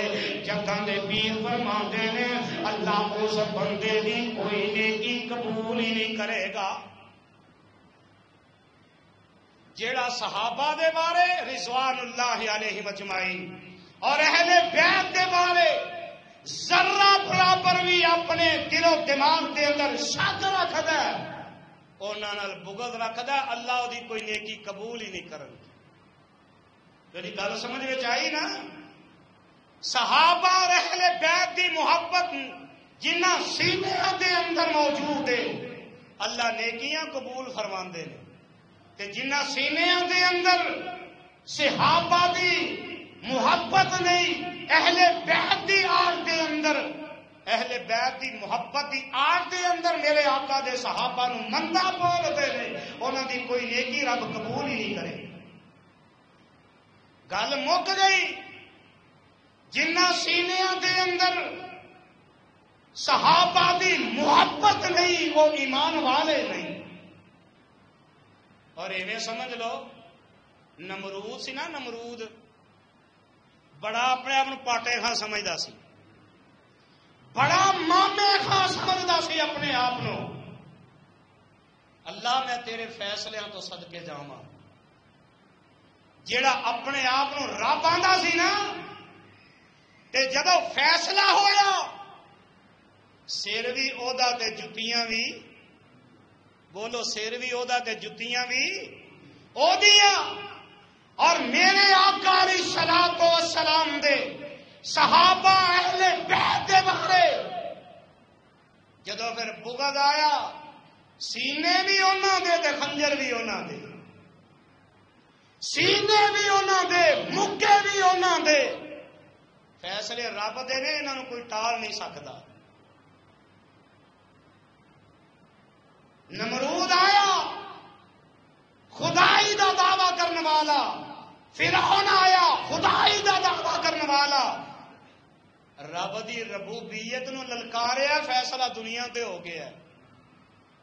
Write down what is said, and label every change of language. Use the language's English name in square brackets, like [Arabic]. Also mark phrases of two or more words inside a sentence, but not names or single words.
[Punjabi] جگن دے پیر فرماتے نے اللہ اس بندے دی کوئی نیکی قبول ہی نہیں کرے گا جیڑا صحابہ دے بارے [Arabic] رضوان اللہ علیہ مجمعین [Punjabi] اور اہل بیت دے بارے ذرہ برابر بھی اپنے دل و دماغ دے اندر شک رکھدا ہے، انہاں نال بغض رکھدا ہے، اللہ دی کوئی نیکی قبول ہی نہیں کرن۔ میری گل سمجھ وچ آئی نا؟ صحابہ اور اہل بیت دی محبت جنہ سینیاں دے اندر موجود ہے، اللہ نیکیاں قبول فرماندے نے، تے جنہ سینیاں دے اندر صحابہ دی محبت نہیں، اہل بیت دی آڑ دے اندر، اہل بیت دی محبت دی آڑ دے اندر میرے آقا دے صحابہ نو مندا بولدے نے، انہاں دی کوئی نیکی رب قبول ہی نہیں کرے۔ گل مک گئی۔ جنہ سینیاں دے اندر صحابہ دی محبت نہیں وہ ایمان والے نہیں۔ اور ایویں سمجھ لو نمرود سی نا، نمرود بڑا اپنے آپ پاٹے خاں سمجھدا سی، بڑا مامے خاں سمجھدا سی اپنے آپ نو۔ اللہ میں تیرے فیصلیاں تو صدقے جاواں، جیڑا اپنے آپ نو رب آندا سی نا، تے جدو فیصلہ ہویا سر بھی اودا تے جتیاں بھی، بولو سر بھی اودا تے جتیاں بھی اودیاں، اور میرے آقا [Arabic] علیہ الصلوۃ والسلام [Punjabi] دے صحابہ اہل بیت دے بارے جدو پھر بغض آیا، سینے بھی انہاں دے تے خنجر بھی انہاں دے، سینے بھی انہاں دے مکے بھی انہاں دے، فیصلے رب دے نے، انہاں نوں کوئی ٹال نہیں سکتا۔ نمرود آیا خدائی دا دعویٰ کرنے والا، فرعون آیا خدائی دا دعویٰ کرنے والا، رب دی ربوبیت نو للکاریا، فیصلہ دنیا تے ہو گیا۔